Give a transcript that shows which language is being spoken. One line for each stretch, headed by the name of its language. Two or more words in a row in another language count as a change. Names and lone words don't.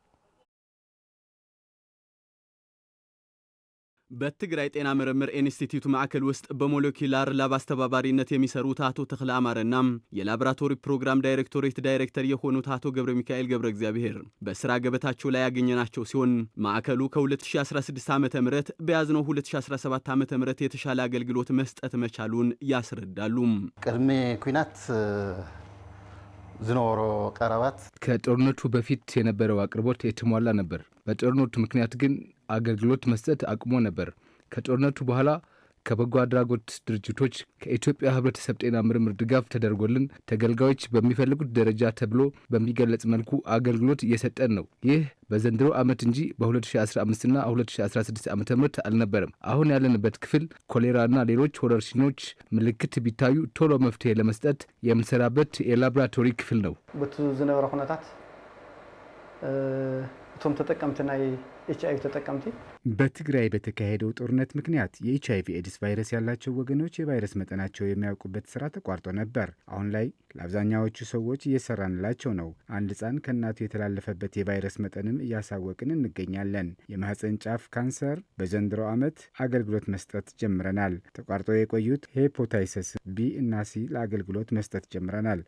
Amharic: በትግራይ ጤና ምርምር ኢንስቲትዩት ማዕከል ውስጥ በሞለኪውላር ላብ አስተባባሪነት የሚሰሩት አቶ ተክለ አማረና የላቦራቶሪ ፕሮግራም ዳይሬክቶሬት ዳይሬክተር የሆኑት አቶ ገብረ ሚካኤል ገብረ እግዚአብሔር በስራ ገበታቸው ላይ ያገኘናቸው ሲሆን ማዕከሉ ከ2016 ዓ.ም በያዝነው 2017 ዓ.ም የተሻለ አገልግሎት መስጠት መቻሉን ያስረዳሉ።
Tigrinya: ቅድሜ ኩናት ዝኖሮ ቀረባት
Amharic: ከጦርነቱ በፊት የነበረው አቅርቦት የተሟላ ነበር። በጦርነቱ ምክንያት ግን አገልግሎት መስጠት አቁሞ ነበር። ከጦርነቱ በኋላ ከበጎ አድራጎት ድርጅቶች ከኢትዮጵያ ሕብረተሰብ ጤና ምርምር ድጋፍ ተደርጎልን ተገልጋዮች በሚፈልጉት ደረጃ ተብሎ በሚገለጽ መልኩ አገልግሎት እየሰጠን ነው። ይህ በዘንድሮ ዓመት እንጂ በ2015 እና 2016 ዓ.ም አልነበረም። አሁን ያለንበት ክፍል ኮሌራና ሌሎች ወረርሽኞች ምልክት ቢታዩ ቶሎ መፍትሄ ለመስጠት የምንሰራበት የላቦራቶሪ ክፍል ነው።
Tigrinya: በቱ ዝነበረ ሁነታት ቶም ተጠቀምትና ኤችአይቪ ተጠቀምቲ
Amharic: በትግራይ በተካሄደው ጦርነት ምክንያት የኤችአይቪ ኤድስ ቫይረስ ያላቸው ወገኖች የቫይረስ መጠናቸው የሚያውቁበት ስራ ተቋርጦ ነበር። አሁን ላይ ለአብዛኛዎቹ ሰዎች እየሰራንላቸው ነው። አንድ ሕፃን ከእናቱ የተላለፈበት የቫይረስ መጠንም እያሳወቅን እንገኛለን። የማህፀን ጫፍ ካንሰር በዘንድሮ ዓመት አገልግሎት መስጠት ጀምረናል። ተቋርጦ የቆዩት ሄፓታይተስ ቢ እና ሲ ለአገልግሎት መስጠት ጀምረናል።